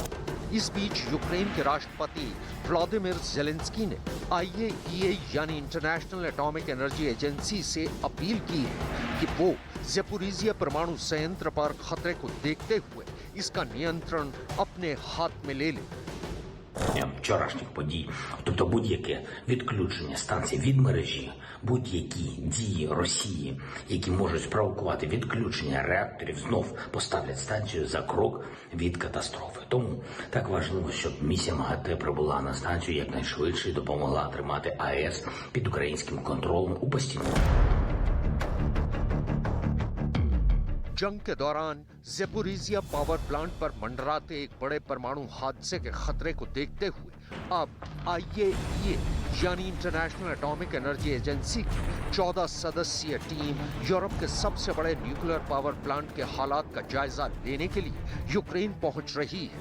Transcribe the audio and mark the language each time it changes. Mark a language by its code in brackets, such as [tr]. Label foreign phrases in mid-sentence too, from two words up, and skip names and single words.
[hi] इस बीच यूक्रेन के राष्ट्रपति व्लादिमीर ज़ेलेंस्की ने IAEA यानी इंटरनेशनल एटॉमिक एनर्जी एजेंसी से अपील की है कि वो ज़ेपोरिजिया परमाणु संयंत्र पर खतरे को देखते हुए इसका नियंत्रण अपने हाथ में ले ले। [uk] Вчорашніх подій, тобто будь-яке відключення станції від мережі, будь-які дії Росії, які можуть спровокувати відключення реакторів, знов поставлять станцію за крок від катастрофи. Тому так важливо, щоб місія МАГАТЕ прибула на станцію якнайшвидше і допомогла тримати АЕС під українським контролем у постійному. [hi] जंग के दौरान ज़ेपोरिजिया [en] power plant [hi] पर मंडराते एक बड़े परमाणु हादसे के खतरे को देखते हुए अब IAEA यानी इंटरनेशनल एटॉमिक एनर्जी एजेंसी की 14 सदस्यीय टीम यूरोप के सबसे बड़े [en] nuclear power plant [hi] के हालात का जायजा लेने के लिए यूक्रेन पहुंच रही है।